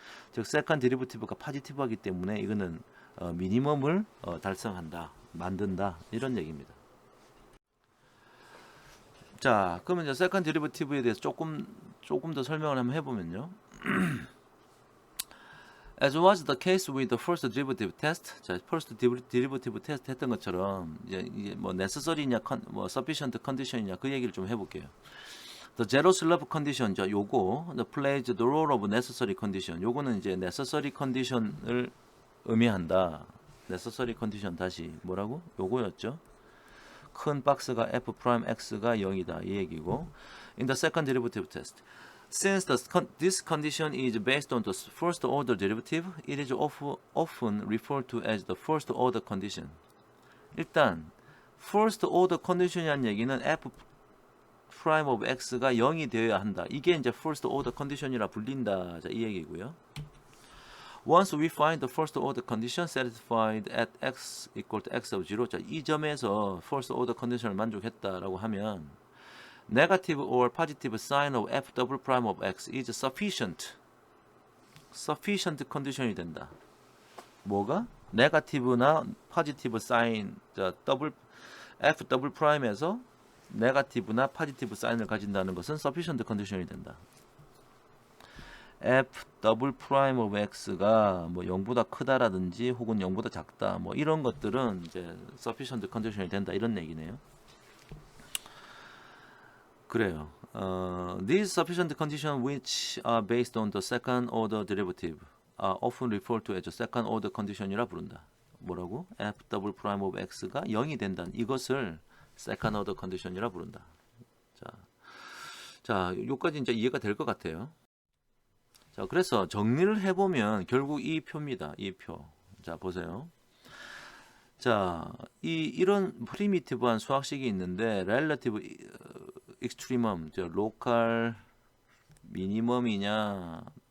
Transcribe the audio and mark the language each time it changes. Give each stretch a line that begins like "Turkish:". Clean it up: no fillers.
Korean: 즉 세컨드 데리버티브가 포지티브하기 때문에 이거는 미니멈을 달성한다, 만든다 이런 얘기입니다. 자, 그러면 이제 세컨드 데리버티브에 대해서 조금 더 설명을 한번 해보면요.
English: As was the case with the first derivative test,
Korean: 자, first derivative test 했던 것처럼 이게 뭐 necessary냐, 뭐 sufficient condition이냐 그 얘기를 좀 해볼게요.
English: The zero slope condition,
Korean: 자, 요거
English: the plays the role of necessary condition.
Korean: 요거는 이제 necessary condition을 의미한다. necessary condition 다시 뭐라고? 요거였죠. 큰 박스가 f prime x가 0이다 이 얘기고.
English: In the second derivative test. Since this condition is based on the first order derivative, it is often referred to as the first order condition.
Korean: 일단 first order condition이라는 얘기는 f prime of x가 0이 되어야 한다. 이게 이제 first order condition이라 불린다. 자, 이 얘기고요.
English: Once we find the first order condition satisfied at x equal to x of 0,
Korean: 자, 이 점에서 first order condition을 만족했다라고 하면
English: negative or positive sign of f double prime of x is sufficient condition
Korean: 이 된다. 뭐가? negative나 positive sign, 자, f double prime에서 negative나 positive sign을 가진다는 것은 sufficient condition이 된다. f double prime of x가 뭐 0보다 크다라든지 혹은 0보다 작다 뭐 이런 것들은 이제 sufficient condition이 된다 이런 얘기네요. 그래요.
English: These sufficient conditions which are based on the second order derivative are often referred to as second order condition
Korean: 이라 부른다. 뭐라고? f double prime of x가 0이 된다는 이것을 second order condition이라 부른다. 자, 여기까지 이제 이해가 될 것 같아요. 자, 그래서 정리를 해보면 결국 이 표입니다. 이 표. 자, 보세요. 자, 이런 프리미티브한 수학식이 있는데 relative extremum, 저 로컬 미니멈이냐